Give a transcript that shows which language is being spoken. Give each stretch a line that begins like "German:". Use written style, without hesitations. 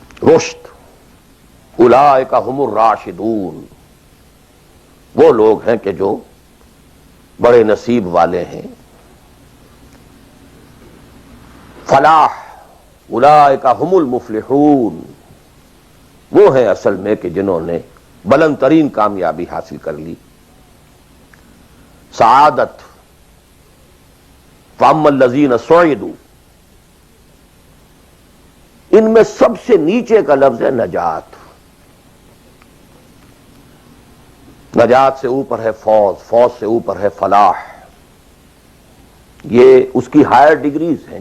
Urdu: رشد،
Arabic: اولئک ھم الراشدون،
Urdu: وہ لوگ ہیں کہ جو بڑے نصیب والے ہیں۔ فلاح،
Arabic: اولئک ھم المفلحون،
Urdu: وہ ہیں اصل میں کہ جنہوں نے بلند ترین کامیابی حاصل کر لی. سعادت
Arabic: فاما الذین سعدوا،
Urdu: ان میں سب سے نیچے کا لفظ ہے نجات. نجات سے اوپر ہے فوز، فوز سے اوپر ہے فلاح. یہ اس کی ہائر ڈگریز ہیں.